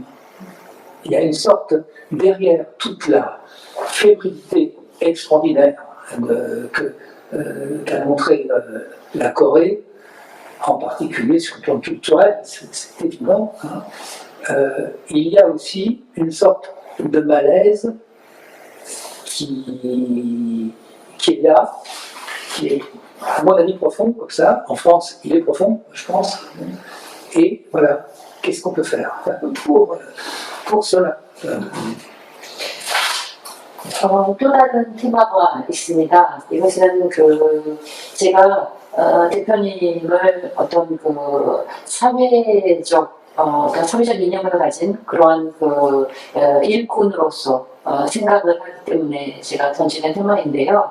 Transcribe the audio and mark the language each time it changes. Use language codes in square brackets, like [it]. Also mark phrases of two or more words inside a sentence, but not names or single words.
[fr] Il y a une sorte, derrière toute la fébrilité extraordinaire qu'a montré la Corée, en particulier sur le plan culturel, c'est évident, hein, il y a aussi une sorte de malaise qui est là, qui est, à mon avis, profond, comme ça. En France, il est profond, je pense. Et voilà, qu'est-ce qu'on peut faire pour cela? [ko] 또 다른 테마가 있습니다. 이것은 제가 대표님을 어떤 사회적 이념을 가진 그러한 일꾼으로서 생각을 하기 때문에 제가 던지는 테마인데요.